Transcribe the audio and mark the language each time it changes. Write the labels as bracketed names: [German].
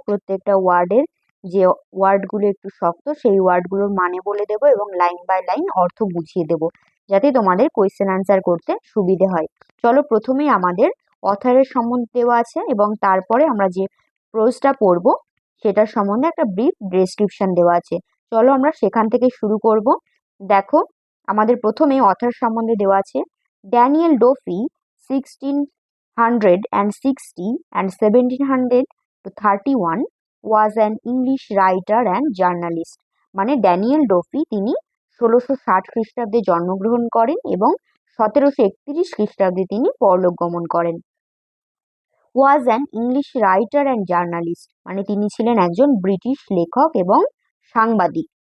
[Bangla] প্রত্যেকটা ওয়ার্ডের যে ওয়ার্ডগুলো একটু শক্ত সেই ওয়ার্ডগুলোর মানে বলে দেবো এবং লাইন বাই লাইন অর্থ বুঝিয়ে দেবো, যাতে তোমাদের কোয়েশ্চেন আনসার করতে সুবিধে হয়। চলো, প্রথমেই আমাদের অথারের সম্বন্ধে দেওয়া আছে এবং তারপরে আমরা যে প্রোজটা পড়বো সেটার সম্বন্ধে একটা ব্রিফ ডেসক্রিপশন দেওয়া আছে। চলো আমরা সেখান থেকে শুরু করব। দেখো, আমাদের প্রথমে অথার সম্বন্ধে দেওয়া আছে। [English] Daniel Defoe 1660 and 1731 was an English writer and journalist। [Bangla] মানে ড্যানিয়েল ডোফি তিনি 1660 খ্রিস্টাব্দে জন্মগ্রহণ করেন এবং 1731 খ্রিস্টাব্দে তিনি পরলোক গমন করেন। [English] was an English writer and journalist, [Bangla] মানে তিনি ছিলেন একজন ব্রিটিশ লেখক এবং সাংবাদিক।